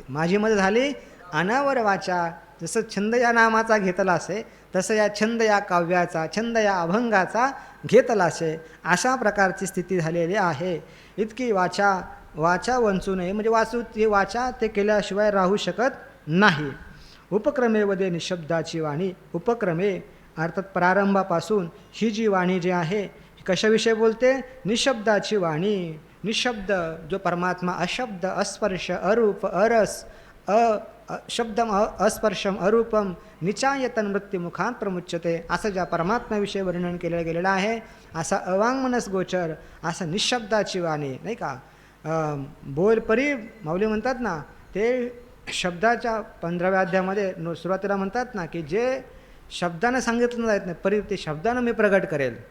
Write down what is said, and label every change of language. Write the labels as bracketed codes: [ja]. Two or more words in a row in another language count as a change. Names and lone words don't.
[mr] माझी मदत झाली अनावर वाचा. जसं छंद या नामाचा घेतला असे तसं या छंद या काव्याचा, छंद या अभंगाचा घेतला असे. अशा प्रकारची स्थिती झालेली आहे. इतकी वाचा वंचू नये म्हणजे ती वाचा ते केल्याशिवाय राहू शकत नाही. उपक्रमे वदे निशब्दाची वाणी. उपक्रमे अर्थात प्रारंभापासून ही जी वाणी जी आहे कशाविषयी बोलते? निशब्दाची वाणी. निशब्द जो परमात्मा [sa] अशब्द अस्पर्श अरूप अरस शब्दम अस्पर्शम अरूपम निचायतन मृत्युमुखात प्रमुच्यते. [mr] असं ज्या परमात्म्याविषयी वर्णन केलं गेलेलं आहे असा अवाङ्मनस गोचर असं निशब्दाची वाणी नाही का. बोलपरी माऊली म्हणतात ना ते शब्दाच्या 15व्या अध्यायामध्ये सुरुवातीला म्हणतात ना की जे शब्दानं सांगितलं जात नाही परी ते शब्दानं मी प्रगट करेल.